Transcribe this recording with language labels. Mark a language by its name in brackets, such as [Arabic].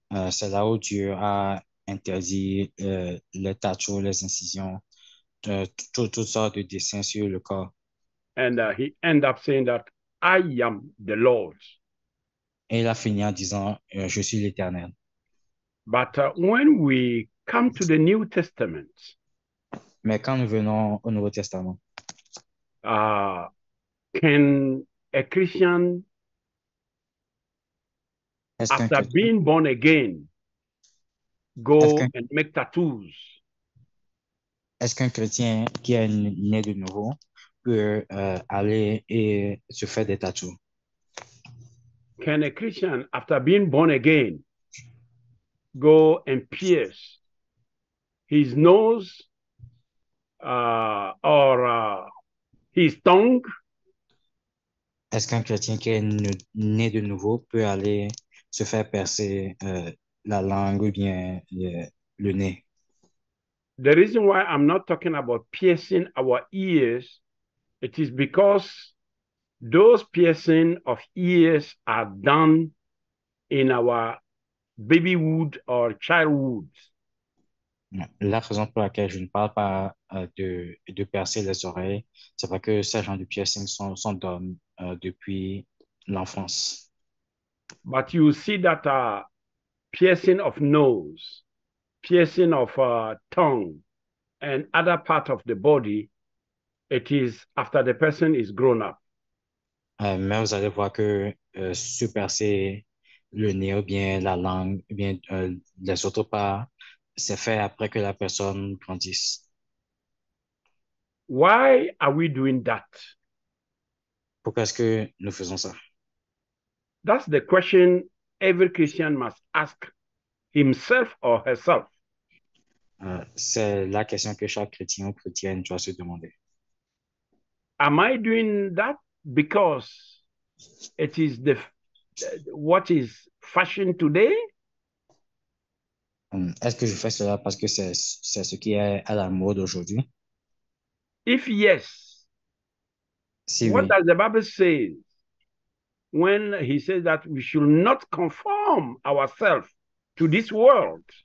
[French] C'est là où Dieu a interdit les tatouages, les incisions, toutes sortes de dessins sur le corps. [English] And he ended up saying that I am the Lord. [French] Et il a fini en disant, je suis l'Éternel. [English] But when we come to the New Testament, [French] Mais quand nous venons au Nouveau Testament, [English] can a Christian, after being born again, go and make tattoos? [French] Est-ce qu'un chrétien qui est né de nouveau peut aller et se faire des tatous? [English] Can a Christian, after being born again, go and pierce his nose or his tongue? [French] Est-ce qu'un chrétien qui est né de nouveau peut aller se faire percer la langue ou bien le nez? [English] The reason why I'm not talking about piercing our ears, it is because those piercing of ears are done in our babyhood or childhood. [French] La raison pour laquelle je ne parle pas de percer les oreilles, c'est parce que ces genres de piercings sont donnés depuis l'enfance. [English] But you see that piercing of nose, piercing of tongue, and other part of the body, it is after the person is grown up. [French] Mais vous allez voir que se percer le nez ou bien la langue, ou bien les autres parts, c'est fait après que la personne grandisse. [English] Why are we doing that? [French] Pourquoi est-ce que nous faisons ça? [English] That's the question every Christian must ask himself or herself. [French] C'est la question que chaque chrétien ou chrétienne doit se demander. [English] Am I doing that because it is what is fashion today? [French] Est-ce que je fais cela parce que c'est ce qui est à la mode aujourd'hui? [English] If yes, [French] Si [English] what [French] oui, [English] does the Bible say when he says that we should not conform ourselves to this world?